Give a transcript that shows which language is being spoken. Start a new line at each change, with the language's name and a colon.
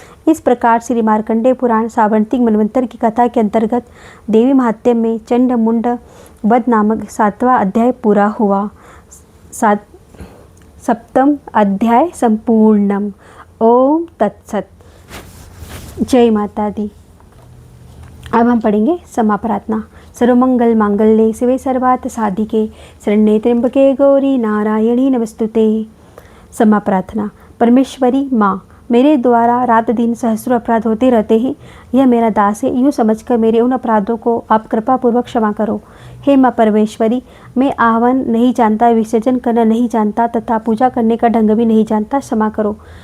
Hindi: इस प्रकार श्री मार्कंडेय पुराण सावर्णिक मनवंतर की कथा के अंतर्गत देवी महात्म्य में चंड मुंड वध नामक 7वां अध्याय पूरा हुआ। 7वां अध्याय
Sanskrit: संपूर्णम। ओम तत्सत।
Hindi: जय माता दी। अब हम पढ़ेंगे समा प्रार्थना।
Sanskrit: सर्वमंगल मांगल्ये शिवे सर्वार्थ साधिके शरण्ये त्र्यंबके गौरी नारायणी नमस्तुते।
Hindi: समा प्रार्थना। परमेश्वरी माँ, मेरे द्वारा रात दिन सहस्रों अपराध होते रहते हैं। यह मेरा दास है, यूँ समझकर मेरे उन अपराधों को आप कृपापूर्वक क्षमा करो। हे माँ परमेश्वरी, मैं आह्वान नहीं जानता, विसर्जन करना नहीं जानता तथा पूजा करने का ढंग भी नहीं जानता, क्षमा करो।